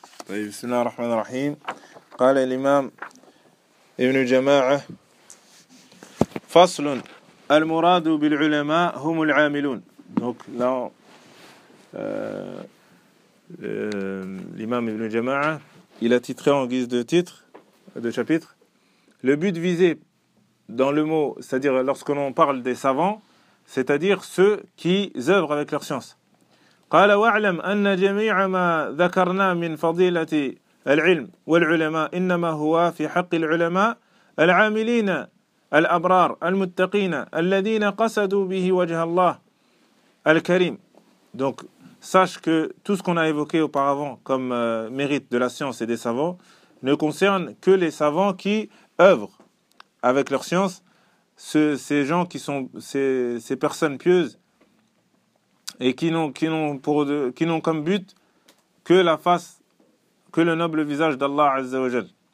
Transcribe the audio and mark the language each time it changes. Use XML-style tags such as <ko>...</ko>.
<ar>طيب بسم الله الرحمن الرحيم. قال الإمام ابن جماعة: فصل. المراد بالعلماء هم العاملون.</ar> <fr>دونك لا الإمام ابن جماعة il a titré en guise de titre de chapitre le but visé dans le mot, c'est-à-dire lorsque l'on parle des savants, c'est-à-dire ceux qui œuvrent avec leur science.</fr> <ar>قال واعلم ان جميع ما ذكرنا من فضيله العلم والعلماء انما هو في حق العلماء العاملين الابرار المتقين الذين قصدوا به وجه الله الكريم.</ar> <fr>Donc sache que tout ce qu'on a évoqué auparavant comme mérite de la science et des savants ne concerne que les savants qui œuvrent avec leur science, ces gens qui sont ces personnes pieuses et qui n'ont comme but que la face, que le noble visage d'Allah Azza wa Jal.</fr>